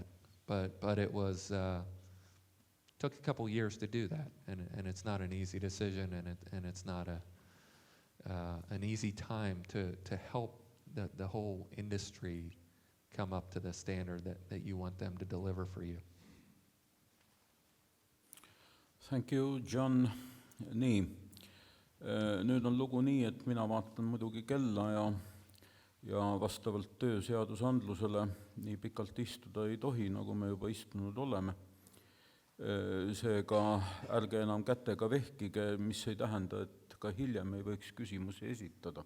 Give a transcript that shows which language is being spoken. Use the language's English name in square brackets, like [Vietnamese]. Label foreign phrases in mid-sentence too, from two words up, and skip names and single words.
[English] But it was took a couple years to do that, and it's not an easy decision, and it's not an easy time to help the whole industry come up to the standard that you want them to deliver for you. Thank you, John. [Estonian] Nii, nüüd on lugu nii, et mina vaatan muidugi kella ja vastavalt tööseadusandlusele nii pikalt istuda ei tohi, nagu me juba istunud oleme. Seega ärge enam kätega vehkige, mis ei tähenda, et ka hiljem ei võiks küsimusi esitada.